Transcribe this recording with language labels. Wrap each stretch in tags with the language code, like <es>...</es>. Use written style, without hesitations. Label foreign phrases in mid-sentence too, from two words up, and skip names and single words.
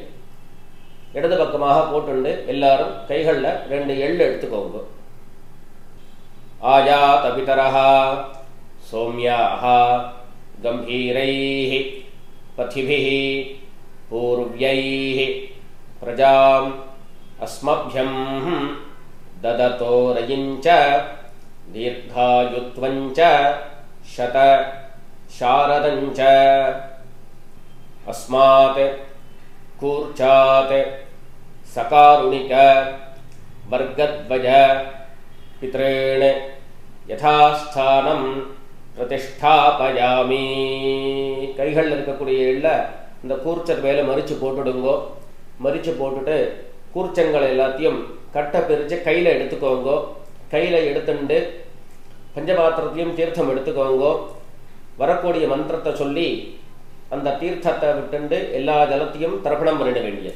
<ta>இடது பக்கமாக போட்டுண்டு எல்லாரும் கைகளில் 2 எள்ளு எடுத்துக்கோங்க.</ta> <sa>आयात पितरः सौम्याः गम्भीरैः पथिभिः पूर्व्यैः प्रजाम् अस्मभ्यम् ददतो रयिञ्च दीर्घायुत्वञ्च शत शारदञ्च अस्मात् कूर्चात् सकारुणिक वर्गद्वज पितॄन् यथास्थानं प्रतिष्ठापयामि.</sa> <ta>கைகளில் இருக்கக்கூடிய எள்ள இந்த கூர்ச்சர் மேலே மறித்து போட்டுடுங்கோ. மறித்து போட்டுட்டு கூர்ச்சங்கள் எல்லாத்தையும் கட்டை பிரித்து கையில் எடுத்துக்கோங்கோ. கையில் எடுத்துட்டு பஞ்சபாத்திரத்தையும் தீர்த்தம் எடுத்துக்கோங்கோ. வரக்கூடிய மந்திரத்தை சொல்லி அந்த தீர்த்தத்தை விட்டுண்டு எல்லா ஜலத்தையும் தர்ப்பணம் பண்ணிட வேண்டியது.</ta>